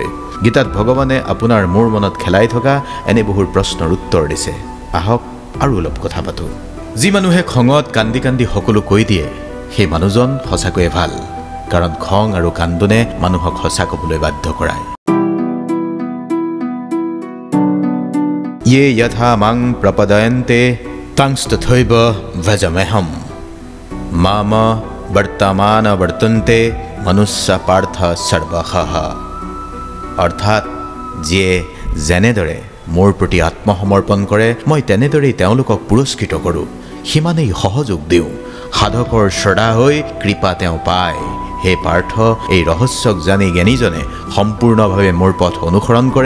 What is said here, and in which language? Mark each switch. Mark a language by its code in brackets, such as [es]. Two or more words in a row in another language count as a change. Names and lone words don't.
[as] গীতাত ভগৱানে আপোনাৰ মোৰ মনত খেলাই থকা এনে বহু প্ৰশ্নৰ উত্তৰ দিছে। আহক আৰু অলপ কথা পাতোঁ। যি মানুহে খঙত কান্দি কান্দি সকলো কৈ দিয়ে, সেই মানুহজন সঁচাকৈয়ে ভাল, কাৰণ খং আৰু কান্দোনে মানুহক সঁচা ক'বলৈ বাধ্য কৰায়। [sa] ये यथा मां प्रपदयन्ते तंस्तथैव भजाम्यहं माम वर्तमान वर्तन्ते मनुष्य पार्थ सर्वशः। [as] অৰ্থাৎ যিয়ে যেনেদৰে মোৰ প্ৰতি আত্মসমৰ্পণ কৰে, মই তেনেদৰেই তেওঁলোকক পুৰস্কৃত কৰোঁ, সিমানেই সহযোগ দিওঁ। সাধকৰ শ্ৰদ্ধা হৈ কৃপা তেওঁ পায়। হে পাৰ্থ, এই ৰহস্যক জানি জ্ঞানীজনে সম্পূৰ্ণভাৱে মোৰ পথ অনুসৰণ কৰে।